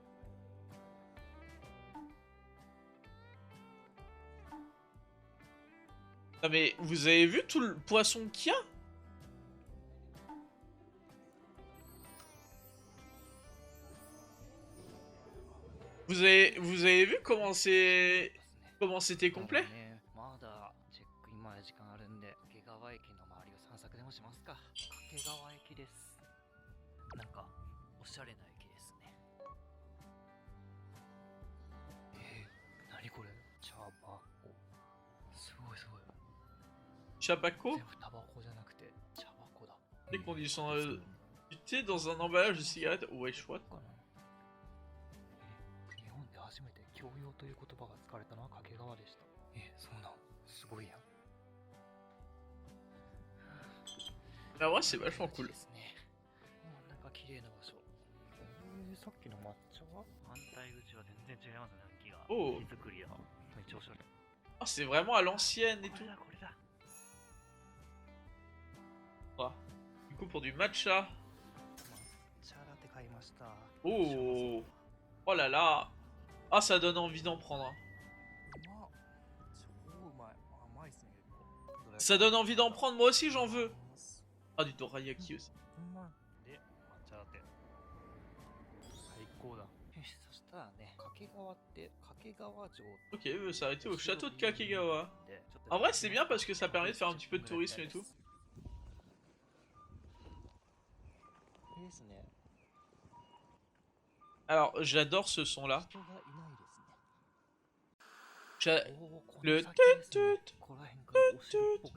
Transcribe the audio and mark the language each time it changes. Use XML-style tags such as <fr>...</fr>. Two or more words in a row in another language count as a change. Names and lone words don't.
<fr>Non mais, vous avez vu tout le poisson qu'il y a? Vous avez vu comment c'était complet?</fr> <ja>まだチェックイン前時間あるんで、掛川駅の周りを散策でもしますか。掛川駅です。なんかおしゃれな駅ですね。何これ？茶箱。すごいすごい。</ja> <fr>Chapaco?</fr> <ja>全部タバコじゃなくて茶箱だ。</ja> <fr>Les conditions du thé dans un emballage de cigarettes. Ouais, chouette.</fr> <ja>日本で初めて教養という言葉が使われたのは掛川でした。そうなん、すごいやん。</ja> <fr>Ah ouais, c'est vachement cool.</fr> <ja>ですね。なんか綺麗な場所。さっきの抹茶は反対口は全然違いますね、気が。</ja> <fr>Oh.</fr> <ja>手作りや。めっちゃおしゃれ。</ja> <fr>Oh, c'est vraiment à l'ancienne et tout.</fr> <ja>これだ。</ja> <fr>Du coup, pour du matcha.</fr> <ja>抹茶ラテ買いました。</ja> <fr>Oh. Oh là là. Ah, ça donne envie d'en prendre. Hein.</fr> <ja>超うまい。甘いっすね、結構。</ja> <fr>Ça donne envie d'en prendre, moi aussi j'en veux. Ah, du dorayaki aussi.</fr> <ja>で、抹茶ラテ。最高だ。よし、そしたらね、掛川って掛川城。</ja> <fr>Ok, il veut s'arrêter au château de Kakegawa. En vrai, c'est bien parce que ça permet de faire un petit peu de tourisme et tout. Alors, j'adore ce son-là. Le tut-tut, tut-tut.</fr>